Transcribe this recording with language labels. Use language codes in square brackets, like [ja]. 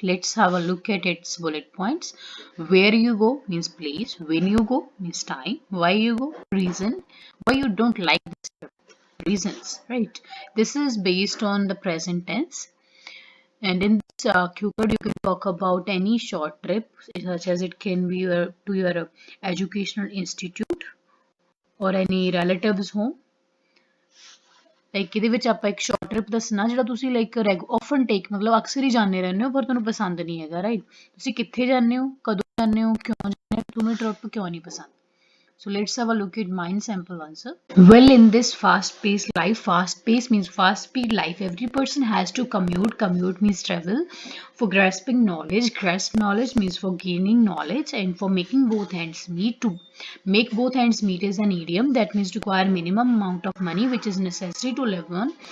[en] Let's have a look at its bullet points. Where you go means place, when you go means time, why you go, reason, why you don't like this trip, reasons, right? This is based on the present tense. And in this cue card, you can talk about any short trip, such as it can be to your educational institute or any relative's home. [pa] Like ਇਹਦੇ ਵਿੱਚ ਆਪਾਂ ਇੱਕ short trip ਦੱਸਣਾ ਜਿਹੜਾ ਤੁਸੀਂ like often ਟੇਕ ਮਤਲਬ ਅਕਸਰ ਹੀ ਜਾਂਦੇ ਰਹਿੰਦੇ ਹੋ ਪਰ ਤੁਹਾਨੂੰ ਪਸੰਦ ਨਹੀਂ ਹੈਗਾ ਰਾਈਟ ਤੁਸੀਂ ਕਿੱਥੇ ਜਾਂਦੇ ਹੋ ਕਦੋਂ ਜਾਂਦੇ ਹੋ ਕਿਉਂ ਜਾਂਦੇ ਹੋ ਤੁਹਾਨੂੰ ਟ੍ਰਿਪ ਕਿਉਂ ਨਹੀਂ ਪਸੰਦ [en] so let's have a look at mine sample answer. Well, in this fast-paced life, fast-paced means fast-speed life. Every person has to commute. Commute means travel. For grasping knowledge, grasp knowledge means for gaining knowledge, and for making both ends meet. To make both ends meet is an idiom that means to require minimum amount of money which is necessary to live on.